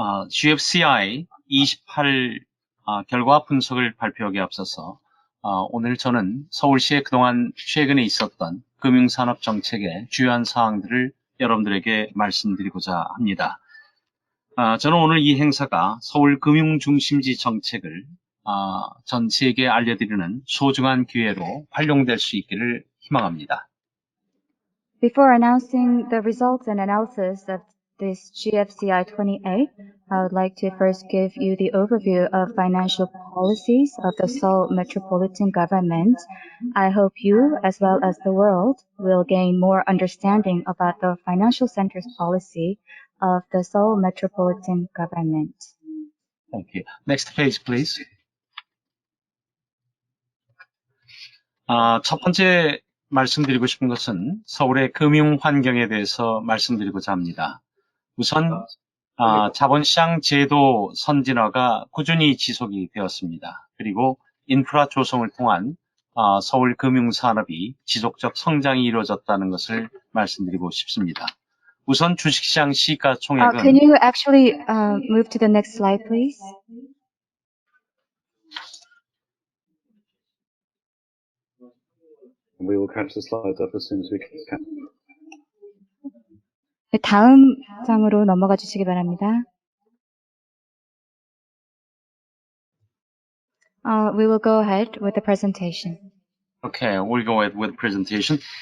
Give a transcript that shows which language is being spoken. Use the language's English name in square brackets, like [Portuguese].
[Korean] GFCI 28 결과 분석을 발표하기에 앞서서 오늘 저는 서울시에 그동안 최근에 있었던 금융산업 정책의 주요한 사항들을 여러분들에게 말씀드리고자 합니다. 저는 오늘 이 행사가 서울 금융중심지 정책을 전 세계에 알려드리는 소중한 기회로 활용될 수 있기를 희망합니다. [English] Before announcing the results and analysis of this GFCI 28, I would like to first give you the overview of financial policies of the Seoul Metropolitan Government. I hope you, as well as the world, will gain more understanding about the financial centers policy of the Seoul Metropolitan Government. Thank you. Next page, please. [Korean] 첫 번째 말씀드리고 싶은 것은 서울의 금융 환경에 대해서 말씀드리고자 합니다. 우선 자본시장 제도 선진화가 꾸준히 지속이 되었습니다. 그리고 인프라 조성을 통한 서울 금융산업이 지속적 성장이 이루어졌다는 것을 말씀드리고 싶습니다. 우선 주식시장 시가총액은 [English] Can you actually move to the next slide, please? We will catch the slides up as soon as we can. [Korean] 네, 다음 장으로 넘어가 주시기 바랍니다. [English] We will go ahead with the presentation. Okay, we'll go ahead with the presentation.